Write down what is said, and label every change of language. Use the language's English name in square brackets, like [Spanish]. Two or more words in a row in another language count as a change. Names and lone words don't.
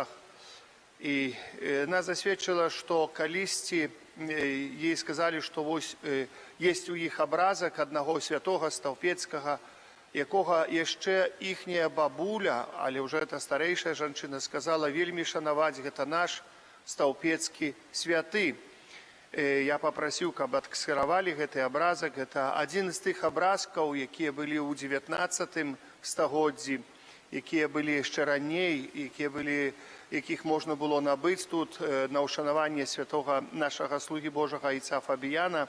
[Ukrainian] І вона засвідчила, що колись їй сказали, що є у їх образок одного святого Стовпецького, якого ще їхня бабуля, але вже та старейша жінка, сказала вельми шанувати, це наш Стовпецький святий. [Belarusian] Я попросіў, каб адксіравалі гэты абразак. Гэта адзін з тых абразкаў, якія былі ў 19 стагоддзі, якія былі яшчэ раней, якіх можна было набыць тут на ўшанаванне святога нашага слугі Божага айца Фабіяна.